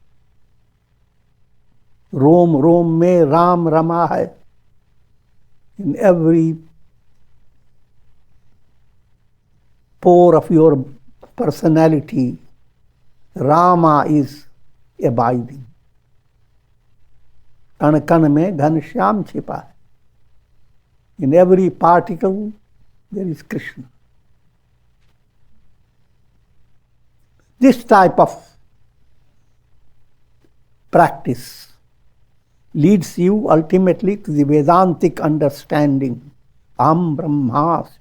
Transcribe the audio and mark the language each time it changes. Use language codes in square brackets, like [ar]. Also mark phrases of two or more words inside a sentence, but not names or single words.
[hi] रोम रोम में राम रमा है. [en] In every pore of your personality, Rama is abiding. [hi] कण कण में घनश्याम छिपा है. [en] In every particle there is Krishna. This type of practice leads you ultimately to the Vedantic understanding, [sa] अहं ब्रह्मास्मि.